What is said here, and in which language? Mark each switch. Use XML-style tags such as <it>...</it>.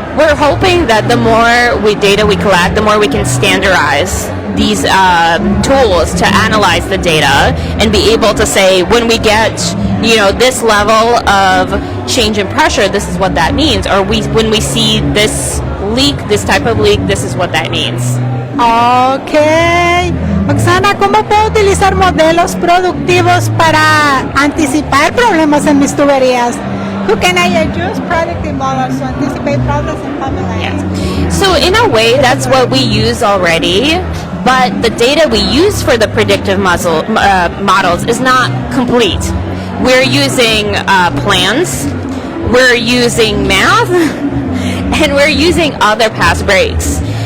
<en>We're hoping that the more data we collect, the more we can standardize these tools to analyze the data and be able to say, when we get this level of change in pressure, this is what that means. Or when we see this leak, this type of leak, this is what that means. Ok.</en> <es>Roxana, ¿cómo puedo utilizar modelos productivos para anticipar problemas en mis tuberías?</es> <en>Who can I use predictive models to anticipate problems in pipelines? Yeah. So in a way, that's what we use already, but the data we use for the predictive models is not complete. We're using plans, we're using math, and we're using other past breaks.</en>